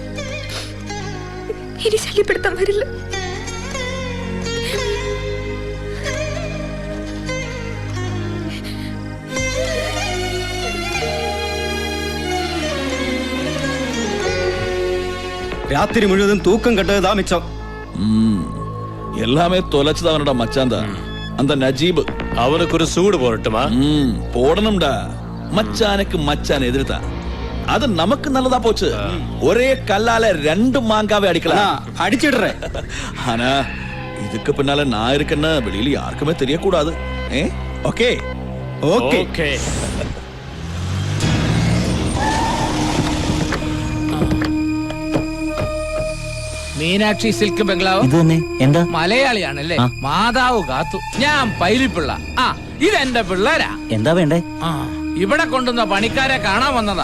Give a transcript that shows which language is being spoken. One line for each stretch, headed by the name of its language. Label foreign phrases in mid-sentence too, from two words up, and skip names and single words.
Malayalam: ഇനി ശല്യപ്പെടുത്താൻ വരില്ല. രാത്രി മുഴുവൻ തൂക്കം കെട്ടത് മിച്ചം.
Tamil: எல்லாமே தொலைச்சது அவனோட மச்சான் தான், அந்த நஜீப். அவனுக்கு ஒரு சூடு போடட்டுமா? போடணும்டா. மச்சானுக்கு மச்சான் எதிர்த்தான். அது நமக்கு நல்லதா போச்சு. ஒரே கல்லால ரெண்டு மாங்காவை அடிக்கலாம். அடிச்சிடுறேன். ஆனா இதுக்கு பின்னால நான் இருக்கேன்னு வெளியில யாருக்குமே தெரியக்கூடாது. ஓகே ஓகே.
Malayalam: മീനാക്ഷി സിൽക്ക് ബംഗ്ലാവ്. ഇത് തന്നെ. എന്താ? മലയാളിയാണല്ലേ? മാതാവ് കാത്തു. ഞാൻ പൈലിപ്പിള്ള. ഇതെന്റെ പിള്ളേരാ. എന്താ വേണ്ടേ? ഇവിടെ കൊണ്ടുവന്ന പണിക്കാരെ കാണാൻ വന്നതാ.